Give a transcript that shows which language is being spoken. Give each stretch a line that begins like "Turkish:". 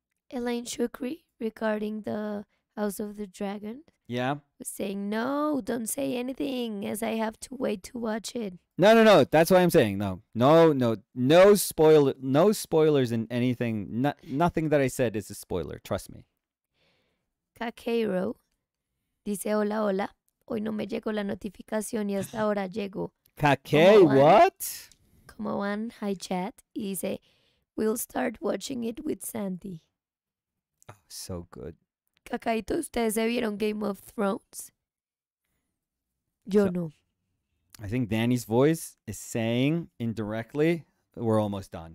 English: Elaine Shukri, regarding the House of the Dragon, Yeah. was saying, no, don't say anything as I have to wait to watch it. No. That's what I'm saying. No spoilers in anything. Nothing that I said is a spoiler. Trust me.
Spanish: Kakeiro dice, hola, hola. Hoy no me llegó la notificación y hasta ahora llego. Kake, ¿Cómo van?
English: what?
Spanish: Como van?
English: Hi, chat.
Spanish: Y dice,
English: we'll start watching it with Sandy. Oh, so good.
Spanish: Cacaito, ¿ustedes se vieron Game of Thrones? Yo
English: So- no. I think Danny's voice is saying indirectly, we're almost done.